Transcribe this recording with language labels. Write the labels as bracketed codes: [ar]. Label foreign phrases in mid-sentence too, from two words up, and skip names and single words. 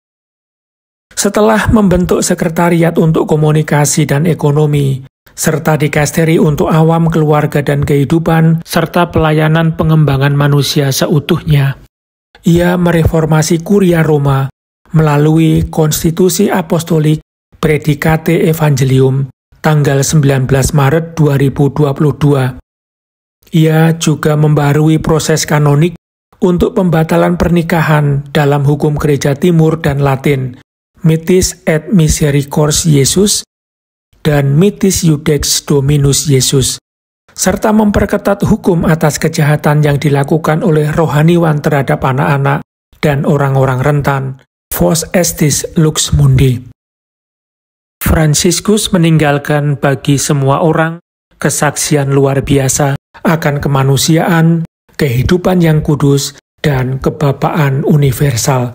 [id] Setelah membentuk sekretariat untuk komunikasi dan ekonomi, serta dikasteri untuk awam, keluarga, dan kehidupan, serta pelayanan pengembangan manusia seutuhnya, ia mereformasi Kuria Roma melalui Konstitusi Apostolik Predicate Evangelium tanggal 19 Maret 2022. Ia juga membarui proses kanonik untuk pembatalan pernikahan dalam hukum Gereja Timur dan Latin, Mitis et Misericordiae Iesus, dan Mitis Iudex Dominus Iesus, serta memperketat hukum atas kejahatan yang dilakukan oleh rohaniwan terhadap anak-anak dan orang-orang rentan, Vos Estis Lux Mundi. Fransiskus meninggalkan bagi semua orang kesaksian luar biasa akan kemanusiaan, kehidupan yang kudus, dan kebapaan universal.